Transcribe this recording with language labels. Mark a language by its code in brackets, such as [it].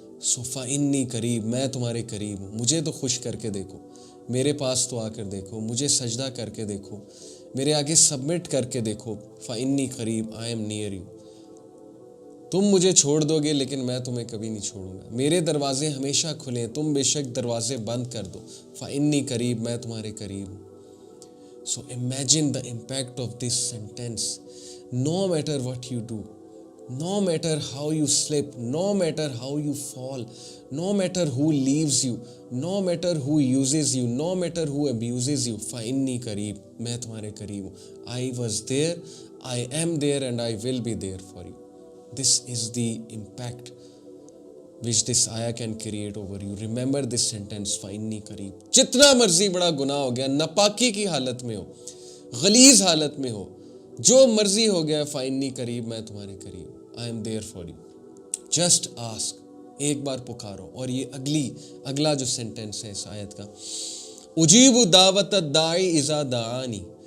[ur] سو [ar] فَإِنِّي قریب, [ur] میں تمہارے قریب ہوں. مجھے تو خوش کر کے دیکھو, میرے پاس تو آ کر دیکھو, مجھے سجدہ کر کے دیکھو, میرے آگے سبمٹ کر کے دیکھو. [ar] فَإِنِّي قریب, [en] I am near you. [ur] تم مجھے چھوڑ دو گے لیکن میں تمہیں کبھی نہیں چھوڑوں گا. میرے دروازے ہمیشہ کھلے ہیں, تم بے شک دروازے بند کر دو. [ar] فَإِنِّي قریب, [ur] میں تمہارے قریب ہوں. [en] So imagine the impact of this sentence. No matter what you do, No matter how you slip, no matter how you fall, no matter who leaves you, no matter who uses you, no matter who abuses you, [ar] فَإِنِّي قَرِيب, [ur] میں تمہارے قریب ہوں. [en] I was there, I am there and I will be there for you. This is the impact which this ayah can create over you. Remember this sentence, [ar] فَإِنِّي قَرِيب. [ur] جتنا مرضی بڑا گناہ ہو گیا, ناپاکی کی حالت میں ہو, غلیظ حالت میں ہو, جو مرضی ہو گیا, [ar] فَإِنِّي قَرِیب, [ur] میں تمہارے قریب ہوں. [en] I am there for you. Just ask. [ur] ایک بار پکارو. اور یہ اگلا جو سینٹنس ہے اس آیت کا, [ar] اجیب دعوت الداعی اذا دعانی.